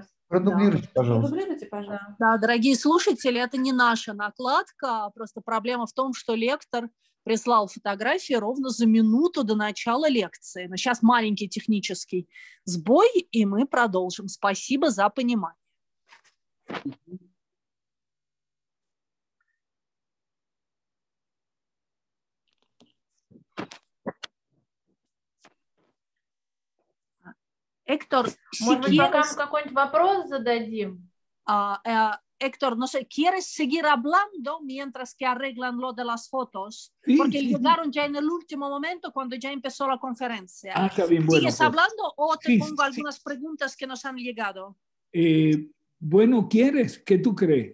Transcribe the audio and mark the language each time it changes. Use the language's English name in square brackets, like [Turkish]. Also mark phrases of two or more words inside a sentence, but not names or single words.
[Russian] Продублируйте, пожалуйста. Продублируйте, пожалуйста. Да, дорогие слушатели, это не наша накладка, просто проблема в том, что лектор прислал фотографии ровно за минуту до начала лекции. Но сейчас маленький технический сбой, и мы продолжим. Спасибо за понимание. [Spanish] Héctor, si [Russian] Может быть, пока [Spanish] quieres, [Russian] мы какой-нибудь вопрос зададим? [Spanish] Héctor, no sé, ¿quieres seguir hablando mientras que arreglan lo de las fotos? Sí, Porque sí, llegaron ya en el último momento cuando ya empezó la conferencia. Ah, está bien, bueno. ¿Sigues Pues, hablando o te sí, pongo sí. algunas preguntas que nos han llegado? Bueno, ¿quieres? ¿Qué tú crees?